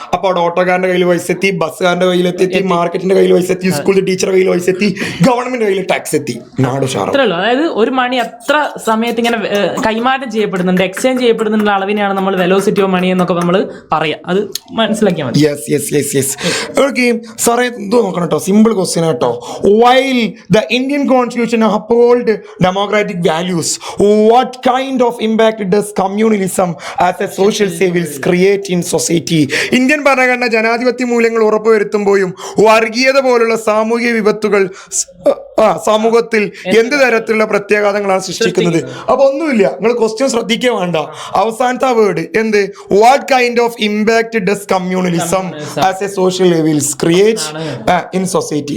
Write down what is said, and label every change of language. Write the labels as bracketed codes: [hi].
[ml] അപ്പൊ അവിടെ ഓട്ടോക്കാരന്റെ കയ്യിൽ പൈസ എത്തി, ബസ്സുകാരന്റെ കയ്യിലെത്തി, മാർക്കറ്റിന്റെ കയ്യിൽ പൈസ എത്തി, സ്കൂളിലെ ടീച്ചറുടെ കയ്യിൽ പൈസ എത്തി, ഗവൺമെന്റ് കയ്യിൽ ടാക്സ് എത്തി, നാട് ഉഷാറാവും. അത്രേ ഉള്ളൂ. അതായത് ഒരു മണി അത്ര സമയത്ത് ഇങ്ങനെ കൈമാറ്റം ചെയ്യപ്പെടുന്നുണ്ട്, എക്സ്ചേഞ്ച് ചെയ്യപ്പെടുന്നുള്ള അളവിനെയാണ് നമ്മൾ വെലോസിറ്റി ഓഫ് മണി എന്നൊക്കെ നമ്മൾ പറയാം. അത് മനസ്സിലാക്കിയാൽ മതി. ഓക്കെ സാറേ, എന്തോ നോക്കണം കേട്ടോ, സിമ്പിൾ ക്വസ്റ്റ്യൻ കേട്ടോ. [en] While the Indian constitution uphold democratic values, what kind of impact does communalism as a social service create in society? [ml] Indian ഭരണഘടന ജനാധിപത്യ മൂല്യങ്ങൾ ഉറപ്പുവരുത്തുമ്പോഴും വർഗീയത പോലുള്ള സാമൂഹിക വിപത്തുകൾ സമൂഹത്തിൽ എന്ത് തരത്തിലുള്ള പ്രത്യാഘാതങ്ങളാണ് സൃഷ്ടിക്കുന്നത്? അപ്പൊ ഒന്നുമില്ല, നിങ്ങൾ ക്വസ്റ്റ്യൻ ശ്രദ്ധിക്കുക വേണ്ട. അവസാനത്തെ വേർഡ് എന്ത്? [en] What kind of impact does communalism as a social levels create in society?